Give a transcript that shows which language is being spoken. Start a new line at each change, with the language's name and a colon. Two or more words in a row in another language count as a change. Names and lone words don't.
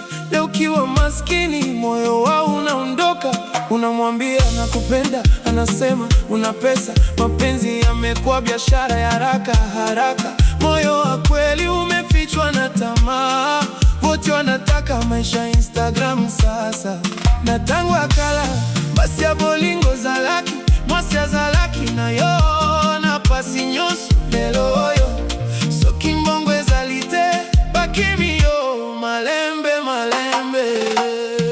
Swahili: Leo ukiwa maskini moyo wao unaondoka. Unamwambia nakupenda, anasema una pesa. Mapenzi yamekuwa biashara ya haraka haraka. Moyo wa kweli umefichwa na tamaa. Wote wanataka maisha Instagram sasa.
Lingala: Na tangu akala basi ya bolingo zalaki, mwasi ya zalaki na yo na pasi nyonso. Lelo oyo soki mbongo ezalite, bakimi yo malembe malembe.